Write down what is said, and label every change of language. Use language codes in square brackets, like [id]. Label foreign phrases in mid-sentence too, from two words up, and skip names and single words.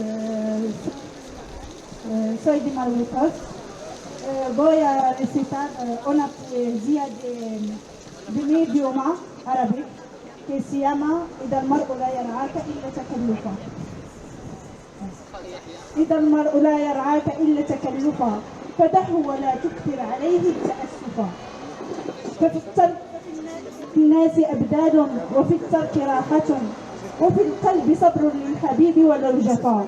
[es] Soy de Marruecos. Voy a recitar una poesía de mi idioma árabe que se llama إذا المرء لا يرعاك إلا تكلفا. [ar] إذا المرء لا يرعاك إلا تكلفا فدعه ولا تكثر عليه تأسفا. ففي الناس أبدال وفي الترك راحة وفي القلب صبر للحبيب ولو جفا.